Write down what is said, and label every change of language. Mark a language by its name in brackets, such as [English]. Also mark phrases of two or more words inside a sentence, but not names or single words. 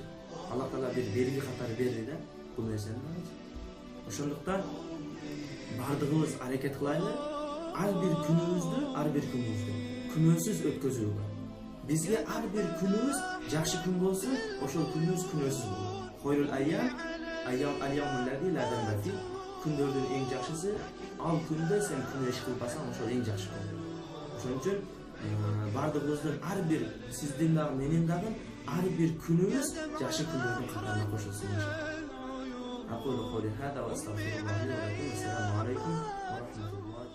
[Kyrgyz] Алла Таала бир белги катары берди да бул нерсени. Ошондуктан бардыгыбыз аракет кылайлы, ар бир күнүбүздү күнөөсүз өткөзүүгө. Бизге ар бир күнүбүз жакшы күн болсун, ошол күнүбүз күнөөсүз болсун. [Arabic] خير الأيام الذي لا ذنب فيه. [Kyrgyz] Күндөрдүн эң жакшысы ал күндө сен күнө иш кылбасаң ошол эң жакшы болот. Ошон үчүн бардыгыбыздын ар бир сиздин дагы менин дагы ар бир күнүбүз жакшы күндөрдүн катарына кошулсун иншалла. [Arabic] أقول قولي هذا وأستغفر الله لي ولكم. السلام عليكم ورحمة الله.